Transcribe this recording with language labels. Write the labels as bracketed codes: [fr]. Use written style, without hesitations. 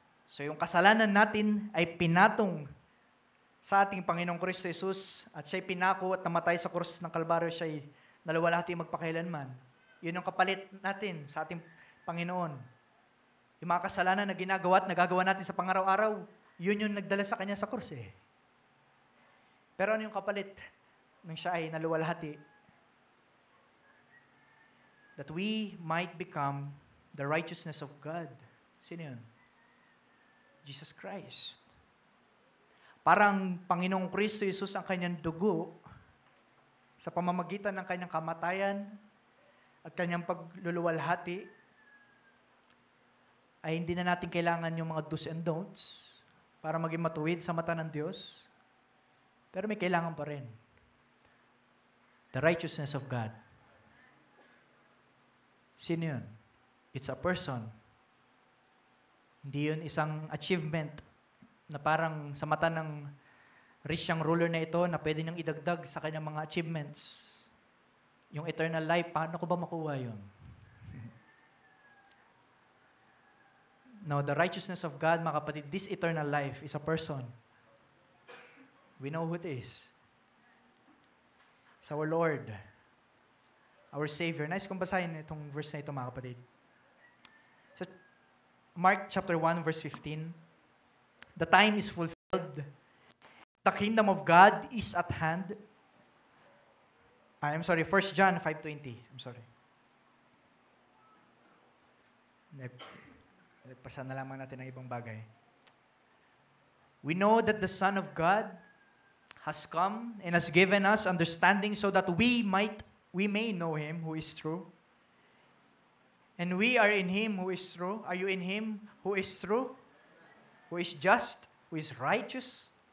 [tl] So yung kasalanan natin ay pinatong sa ating Panginoong Kristo Jesus at siya'y pinako at namatay sa krus ng Kalbaryo, siya'y naluwalhati magpakailanman. Yun yung kapalit natin sa ating Panginoon. Yung mga kasalanan na ginagawa at nagagawa natin sa pangaraw-araw, yun yung nagdala sa Kanya sa krus eh. Pero ano yung kapalit nang siya ay naluwalhati? [en] That we might become the righteousness of God. [tl] Sino yun? Jesus Christ. Parang Panginoong Kristo Jesus ang Kanyang dugo sa pamamagitan ng Kanyang kamatayan at Kanyang pagluluwalhati, ay hindi na natin kailangan yung mga do's and don'ts para maging matuwid sa mata ng Diyos. Pero may kailangan pa rin. [en] The righteousness of God. [tl] Sino yun? [en] It's a person. [tl] Hindi yun isang achievement na parang sa mata ng rich young ruler na ito na pwede niyang idagdag sa kanyang mga achievements. Yung eternal life, paano ko ba makuha yun? [en] Now, the righteousness of God, [tl] mga kapatid, [en] this eternal life is a person. We know who it is. It's our Lord, our Savior. [tl] Nice kong basahin itong verse na ito, mga kapatid. [en] Sa Mark chapter 1, verse 15, the time is fulfilled. The kingdom of God is at hand. I'm sorry, 1 John 5:20. I'm sorry. [tl] Nagpasa na lamang natin ang ibang bagay. [en] We know that the Son of God has come and has given us understanding so that we may know Him who is true. And we are in Him who is true. Are you in Him who is true? Who is just? Who is righteous?